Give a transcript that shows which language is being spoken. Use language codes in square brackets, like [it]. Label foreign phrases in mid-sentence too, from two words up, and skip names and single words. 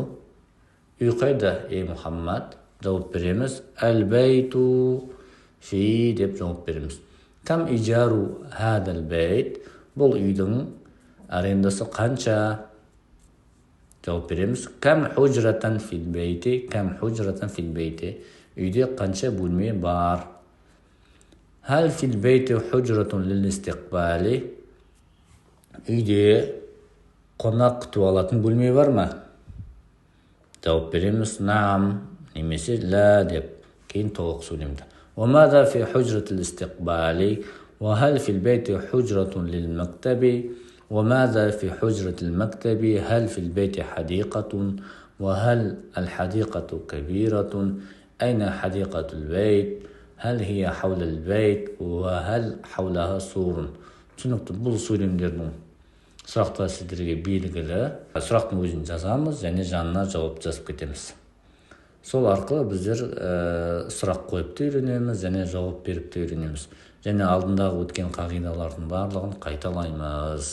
[kk] Үй қайда, ей Мухаммад? Жауап береміз. [ar] البيت في [kk] деп жауап береміз. [ar] كم إيجار هذا البيت? [kk] Бұл үйдің арендасы қанша? Жауап береміз. [ar] كم حجرة في البيت, كم حجرة في البيت. [kk] Үйде қанша бөлме бар? [ar] هل في البيت حجرة للاستقبال. [kk] Үйде қонақ күтіп алатын бөлме бар ма? Жауап береміз. Наам, немесе ла деп кейін толық сөйлемді. [ar] وماذا في حجرة الاستقبال وهل في البيت حجرة للمكتب وماذا في حجرة المكتب هل في البيت حديقة وهل الحديقة كبيرة أين حديقة البيت هل هي حول البيت وهل حولها سور. [kk] Түсінікті, бұл сөйлемдердің сұрақтар сіздерге белгілі. Сұрақтың өзін жазамыз және жанына жауап жазып кетеміз. Сол арқылы біздер сұрақ қойып та үйренеміз және жауап беріп те үйренеміз. Және алдындағы өткен қағидалардың барлығын қайталаймыз.